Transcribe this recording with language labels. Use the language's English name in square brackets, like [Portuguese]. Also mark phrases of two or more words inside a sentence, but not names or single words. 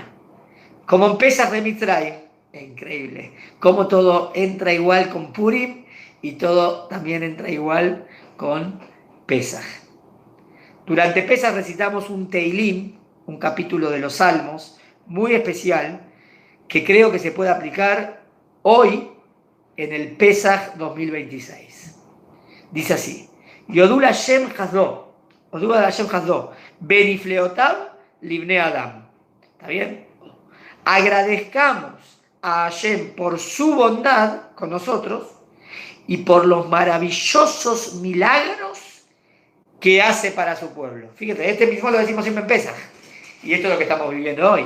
[Spanish] Como en Pesaj de Mitzrayim, es increíble, como todo entra igual con Purim y todo también entra igual con Pesaj. Durante Pesaj recitamos un Teilim, un capítulo de los Salmos, muy especial, que creo que se puede aplicar hoy en el Pesaj 2026. Dice así: [Hebrew] יודו השם חסדו יודו השם חסדו ונפלאותיו לבני אדם. [Spanish] ¿Está bien? Agradezcamos a Hashem por su bondad con nosotros y por los maravillosos milagros que hace para su pueblo. Fíjate, este mismo lo decimos siempre en Pesaj, y esto es lo que estamos viviendo hoy.